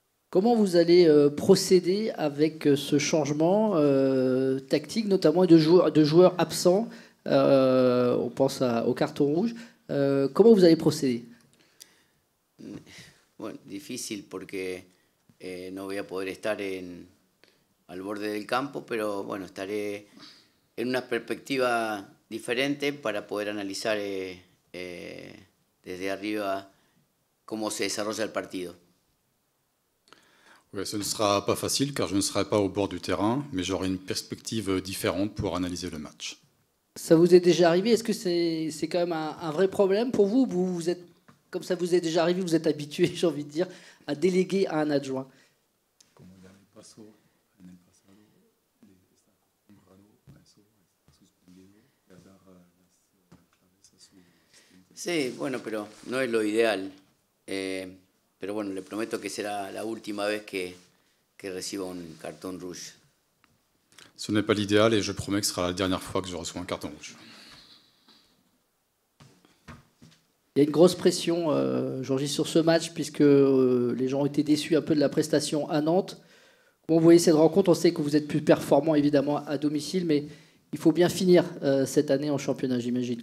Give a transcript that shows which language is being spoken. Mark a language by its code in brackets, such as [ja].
[fr] Comment vous allez procéder avec ce changement tactique, notamment de joueurs absents? On pense au carton rouge. Comment vous allez procéder? [es] Bueno, difícil porque no voy a poder estar al borde del campo, pero bueno, estaré en una perspectiva diferente para poder analizar desde arriba cómo se desarrolla el partido. [fr] Ouais, ce ne sera pas facile car je ne serai pas au bord du terrain, mais j'aurai une perspective différente pour analyser le match. Ça vous est déjà arrivé? Est-ce que c'est quand même un vrai problème pour vous? Vous êtes, comme ça vous est déjà arrivé, vous êtes habitué, j'ai envie de dire, à déléguer à un adjoint? [es] Sí, bueno, pero no es lo ideal. Pero bueno, le prometo que será la última vez que reciba un cartón rouge. [fr] Ce n'est pas l'idéal et je promets que ce sera la dernière fois que je reçois un carton rouge. Il y a une grosse pression, Georges, sur ce match, puisque les gens ont été déçus un peu de la prestation à Nantes. Comment vous voyez cette rencontre? On sait que vous êtes plus performant, évidemment, à domicile, mais il faut bien finir cette année en championnat, j'imagine.